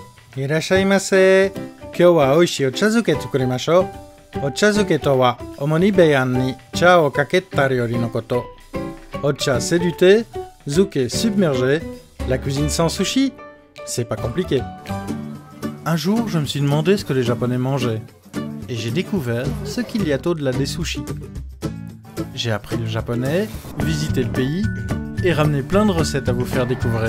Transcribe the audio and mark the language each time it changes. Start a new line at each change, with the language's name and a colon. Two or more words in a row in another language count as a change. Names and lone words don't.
Japanese: いらっしゃいませ。今日は美味しいお茶漬け作りましょう。お茶漬けとは、主にベヤンに茶をかけた料理のこと。
French: お茶 c'est du thé, zuke submergé, la cuisine sans sushi, c'est pas compliqué. Un jour, je me suis demandé ce que les Japonais mangeaient. Et j'ai découvert ce qu'il y a au-delà des sushis. J'ai appris le japonais, visité le pays et ramené plein de recettes à vous faire découvrir.